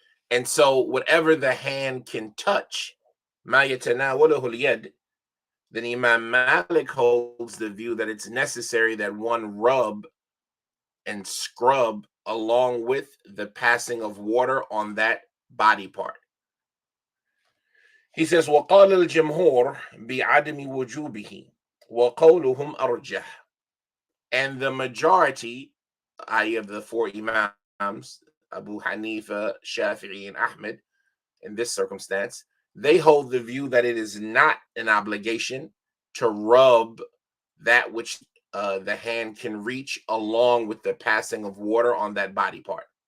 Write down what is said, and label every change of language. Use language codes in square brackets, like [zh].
[en] And so whatever the hand can touch, then Imam Malik holds the view that it's necessary that one rub and scrub along with the passing of water on that body part. He says, [ar] وَقَالَ الْجَمْهُورِ بِعَدَمِ وُجُوبِهِ وَقَوْلُهُمْ أَرْجَحُ. [en] And the majority, i.e., of the four Imams, Abu Hanifa, Shafi'i, and Ahmed, in this circumstance, they hold the view that it is not an obligation to rub that which the hand can reach along with the passing of water on that body part.